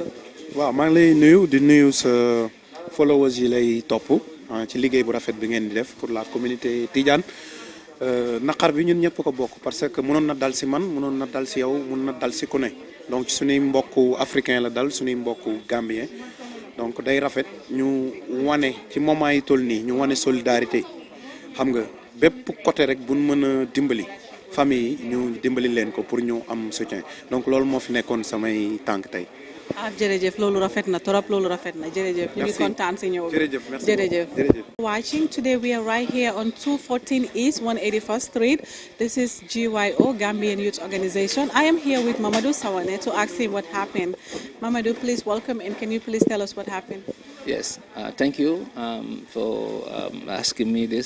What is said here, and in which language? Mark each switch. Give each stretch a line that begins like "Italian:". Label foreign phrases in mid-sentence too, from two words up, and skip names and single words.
Wolof: waaw maa ngi lay nuyu di nuyu sa followers yi lay topp ci liggéey bu rafet bi ngeen di def
French: pour la communauté
Wolof: Tidiane naqar bi ñun ñëpp ko bokk
French: parce que
Wolof: mënoon na dal si man mënoon na dal si yow mën na dal si ku ne donc suñuy mbokku africain la dal suñuy mbokku gambien donc day rafet ñu wane ci moment yi toll nii ñu wane solidarité xam nga bépp côté rek buñ mën a dimbali famille yi ñu dimbali leen ko pour ñu am soutien donc loolu moo fi nekkoon samay tànk tey. jërëjëf loolu rafet na trop loolu rafet na jërëjëf ñu ngi kontaan si ñëw jërëjëf
English: watching today we are right here on 214 East 181st Street. This is GYO Gambian Youth Organization. I am here with Mamadou Sawane to ask him what happened. Mamadou, please welcome and can you please tell us what happened? Yes, thank you for asking me this.